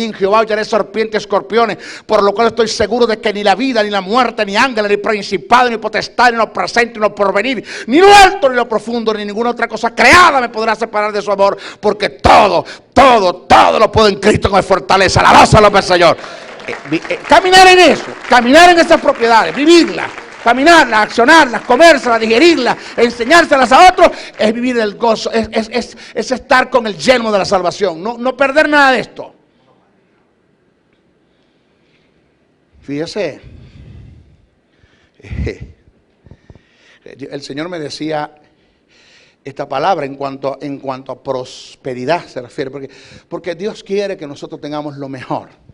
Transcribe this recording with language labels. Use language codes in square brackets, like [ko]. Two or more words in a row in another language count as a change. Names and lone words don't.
[es] En Jehová hollaré serpientes y escorpiones, por lo cual estoy seguro de que ni la vida, ni la muerte, ni ángeles, ni principado, ni potestad, ni lo presente, ni lo porvenir, ni lo alto, ni lo profundo, ni ninguna otra cosa creada me podrá separar de su amor. Porque todo lo puedo en Cristo con fortaleza. Alabanza al Señor. Caminar en eso, caminar en esas propiedades, vivirlas, caminarlas, accionarlas, comérselas, digerirlas, enseñárselas a otros, es vivir el gozo, es estar con el yelmo de la salvación, no perder nada de esto. Fíjese, el Señor me decía esta palabra en cuanto a prosperidad se refiere, porque Dios quiere que nosotros tengamos lo mejor.